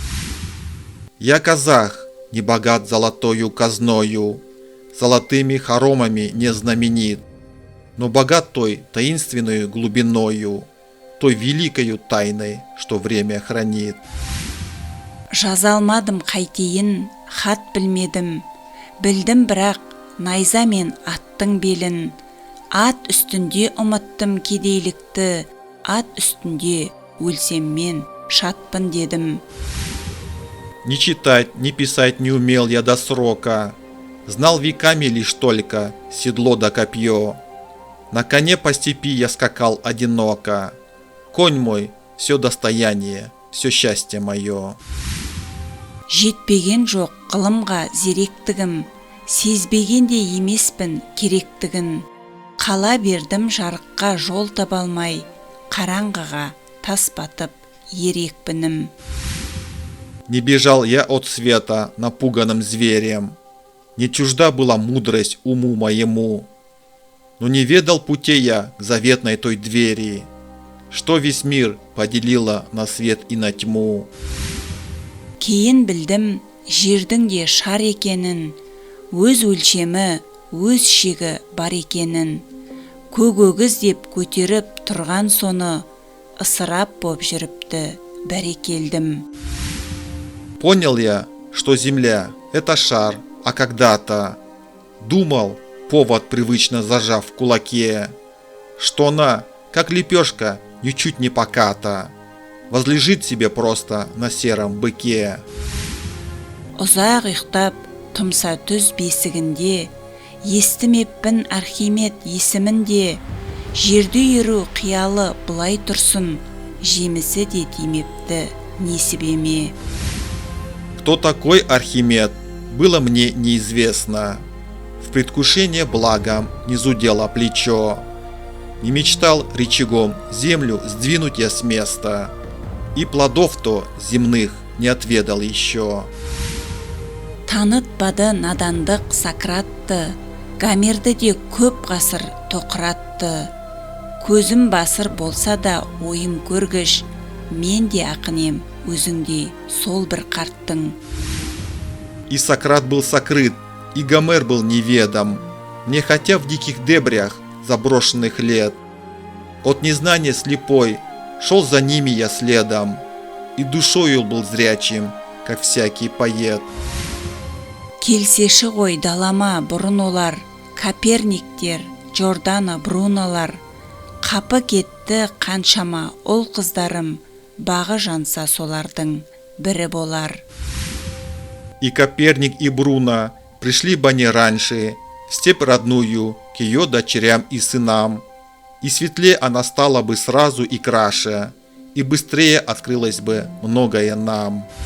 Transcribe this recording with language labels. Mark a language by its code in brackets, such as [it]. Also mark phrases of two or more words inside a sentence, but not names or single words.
[ru] Я казах, не богат золотою казною, золотыми хоромами не знаменит, но богат той таинственной глубиною, той великою тайной, что время хранит. [kk] Жазалмадым қайтейін, хат білмедім, білдім бірақ найза мен аттың белін, ат үстінде ұмыттым кедейлікті, ат үстінде өлсем мен шатпын дедім. [ru] Ни читать, ни писать не умел я до срока, знал веками лишь только седло да копье. На коне по степи я скакал одиноко. Конь мой — все достояние, все счастье мое. [kk] Жетпеген жоқ ғылымға зеректігім, сезбеген де емеспін керектігін. Қала бердім жарыққа жол таба алмай, қараңғыға тас батып ерекпінім. [ru] Не бежал я от света напуганным зверем, не чужда была мудрость уму моему, но не ведал путей я к заветной той двери, что весь мир поделила на свет и на тьму. [kk] Кейін білдім жердің де шар екенін, өз өлшемі, өз шегі бар екенін. Көгөгіз деп көтеріп тұрған соны, ысырап боп жүріпті, бәрекелдім. [ru] Понял я, что земля — это шар, а когда-то думал, повод привычно зажав в кулаке, что она, как лепешка, ничуть не поката, возлежит себе просто на сером быке. [kk] Ұзақ ұйықтап, тұмса түз бесігінде, естімеппін Архимед есімінде, жерді үйіру қиялы бұлай тұрсын, жемісі де тимепті несібеме. [ru] Кто такой Архимед, было мне неизвестно. В предвкушение благом не зудело плечо. Не мечтал рычагом землю сдвинуть я с места, и плодов-то земных не отведал еще. [kk] Танытпады надандық Сократты, Гомерді де көп ғасыр тоқыратты. Көзім басыр болса да ойым көргіш, мен де ақынем, өзіңдей сол бір қарттың. [ru] И Сократ был сокрыт, и Гомер был неведом, мне хотя в диких дебрях заброшенных лет. От незнания слепой шел за ними я следом, и душою был зрячим, как всякий поэт. [kk] Келсеші ғой далама бұрын олар, Коперниктер, Джордано Бруналар. Қапы кетті қаншама ол қыздарым, бағы жанса солардың бірі болар. [ru] И Коперник, и Бруно пришли бы они раньше в степь родную к ее дочерям и сынам, и светлее она стала бы сразу и краше, и быстрее открылось бы многое нам.